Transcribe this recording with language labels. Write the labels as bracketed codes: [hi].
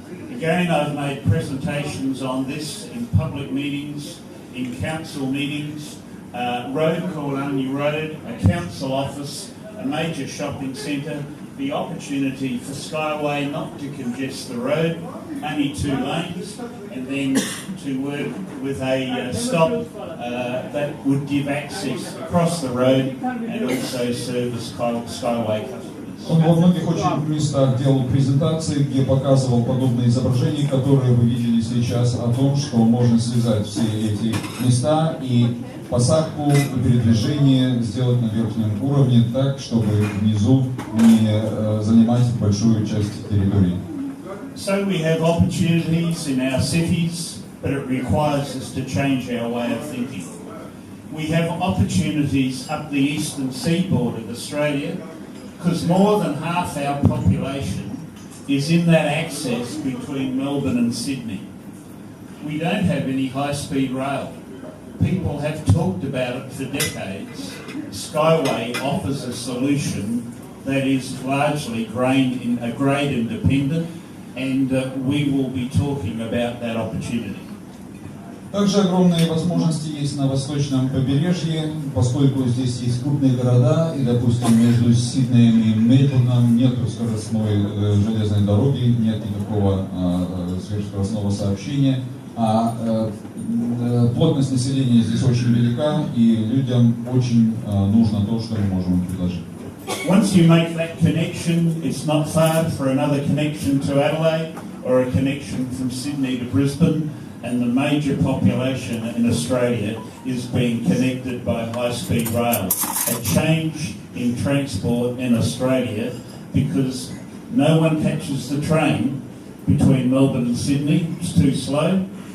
[en] Again, I've made presentations on this in public meetings, in council meetings, road called Unny Road, a council office, a major shopping centre, the opportunity for SkyWay not to congest the road, only 2 lanes, and then to work with a stop that would give access across the road and also service SkyWay customers. [ru] Он во многих очень местах делал презентации, где показывал подобные изображения, которые вы видели сейчас, о том, что можно связать все эти места и посадку и передвижение сделать на верхнем уровне так, чтобы внизу не занимать большую часть территории. [en] So we have opportunities in our cities, but it requires us to change our way of thinking. We have opportunities up the eastern seaboard of Australia, because more than half our population is in that access between Melbourne and Sydney. We don't have any high-speed rail. People have talked about it for decades. SkyWay offers a solution that is largely grade independent, and we will be talking about that opportunity. [ru] Также огромные возможности есть на восточном побережье, поскольку здесь есть крупные города, и, допустим, между Сиднеем и Мельбурном нет скоростной железной дороги, нет никакого сверхскоростного сообщения, а плотность населения здесь очень велика, и людям очень нужно то, что мы можем им предложить. [en] Once you make that connection, it's not far for another connection to Adelaide or a connection from Sydney to Brisbane. And the major population in Australia is being connected by high-speed rail. A change in transport in Australia because no one catches the train between Melbourne and Sydney. It's too slow.